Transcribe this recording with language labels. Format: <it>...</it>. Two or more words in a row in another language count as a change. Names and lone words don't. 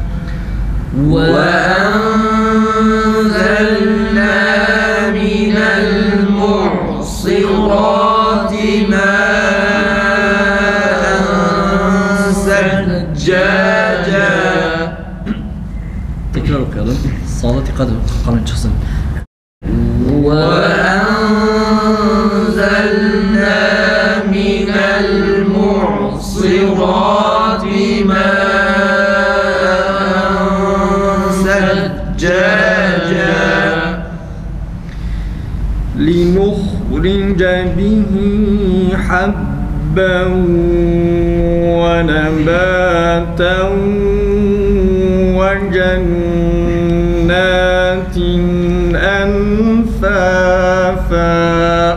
<ar>وأنزلنا من المعصرات ماء ثجاجا.</ar> <tr>tekrar okuyalım. Sağda dikkat kalın çıksın.</tr> <ar>وأنزلنا من المعصرات ماء ثجاجا لنخرج به حبا ونباتا وجنات ألفافا</ar>